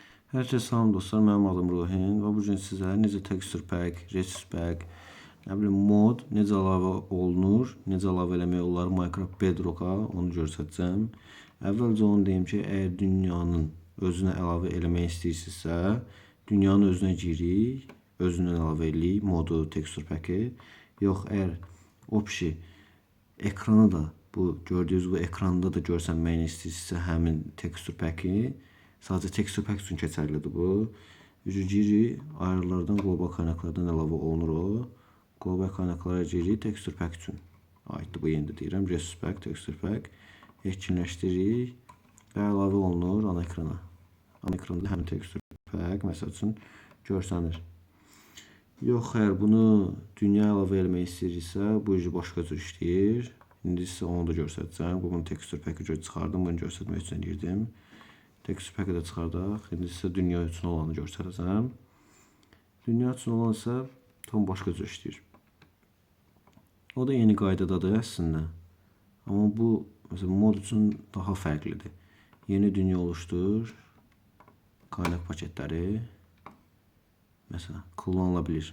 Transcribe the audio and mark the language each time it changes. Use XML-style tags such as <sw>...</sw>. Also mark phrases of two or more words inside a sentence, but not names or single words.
<az>Hər kəsə salam dostlar, mənim adım Ruhin və bu gün sizə necə</az> <en>texture pack, resource pack,</en> <az>mod necə əlavə olunur, necə əlavə eləmək olar Minecraft Bedrock-a, onu göstərəcəm. Əvvəlcə onu deyim ki, əgər dünyanın özünə əlavə eləmək istəyirsinizsə, dünyanın özünə girik, özündən əlavə eləyirik modu,</az> <en>texture pack-i.</en> <az>Yox, əgər opsi ekranı da bu gördüyünüz bu ekranda da görsənməyini istəyirsinizsə həmin</az> <en>texture pack-i,</en> <az>sadəcə</az> <en>texture pack</en> <az>üçün keçərlidir bu. Girik, ayarlardan, qlobal qaynaqlardan əlavə olunur o. Qlobal qaynaqlara girik,</az> <en>texture pack</en> <az>üçün aiddir bu, yeni də deyirəm.</az> <en>Resource pack, texture pack.</en> <az>Etkinləşdiririk və əlavə olunur ana ekrana. Ana ekranda həmin</az> <en>texture pack</en> <az>məsəl üçün görsənir. Yox, əgər bunu dünya əlavə eləmək istəyiriksə, bu başqa cür işləyir. İndi sizə onu da göstərəcəm. Bunun</az> <en>texture pack-i</en> <az>çıxardım, bunu göstərmək üçün girdim.</az> <en>Texture pack-i</en> <az>də çıxardaq. İndi sizə dünya üçün olanı göstərəcəm. Dünya üçün olan isə tam başqa cür işləyir. O da yeni qaydadadır əslində. Amma bu məsələn mod üçün daha fərqlidir. Yeni dünya oluşdur. Qaynaq paketləri məsələn kullanıla bilir.</az>